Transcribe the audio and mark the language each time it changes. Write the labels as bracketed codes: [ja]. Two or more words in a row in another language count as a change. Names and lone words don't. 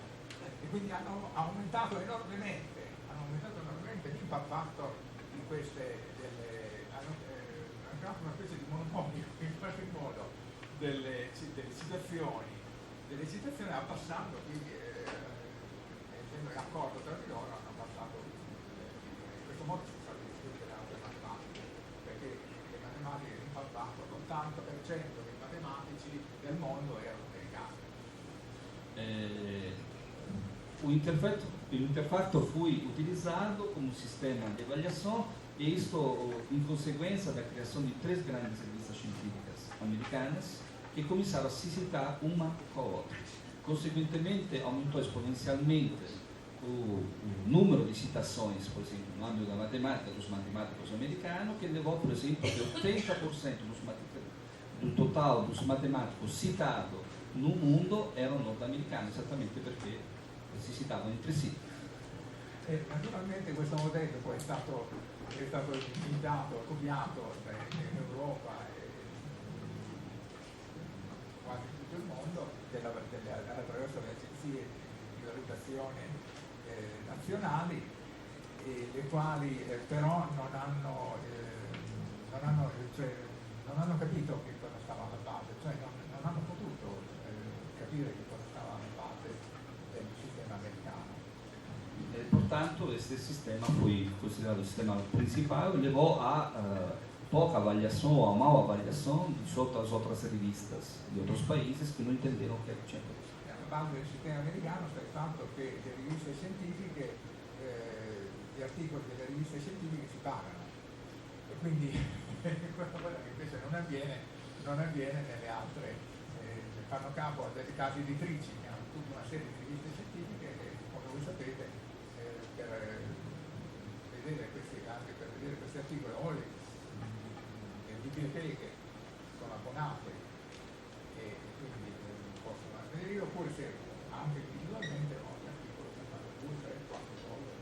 [it] e quindi hanno aumentato enormemente l' [en] impact factor [it] di queste, hanno creato una specie di monopolio in qualche modo delle citazioni abbassando, quindi essendo in accordo tra di loro hanno abbassato, in questo modo sono state distrutte le altre matematiche, perché le matematiche l' [en] impact factor, [it] l'80% dei matematici del mondo erano americani. [pt] O interfactor foi utilizado como sistema de avaliação e isto em consequência da criação de 3 grandes revistas científicas americanas que começaram a se citar uma com a outra. Consequentemente, aumentou exponencialmente o número de citações, por exemplo, no âmbito da matemática dos matemáticos americanos, que levou, por exemplo, que 80% do total dos matemáticos citados no mundo [it] erano nordamericani, esattamente perché si citavano [pt] entre sì. [it] Naturalmente questo modello poi è stato imitato, copiato in Europa e quasi in tutto il mondo attraverso le agenzie di valutazione nazionali, le quali però non hanno capito che cosa stava alla base, cioè non hanno potuto capire che cosa stava alla base del sistema americano. [pt] Portanto, este sistema foi considerado o sistema principal e levou a pouca avaliação ou a mal avaliação de outras revistas de outros países que não entenderam o que tinha acontecido. [it] La base del sistema americano sta il fatto che le riviste scientifiche, gli articoli delle riviste scientifiche si pagano e quindi questa cosa che invece non avviene nelle altre, fanno capo a delle case editrici che hanno tutta una serie di riviste scientifiche e come voi sapete per vedere questi articoli o le biblioteche sono abbonate e quindi possono vedere, oppure se anche individualmente ogni articolo si fanno 2, 3, 4 dollari.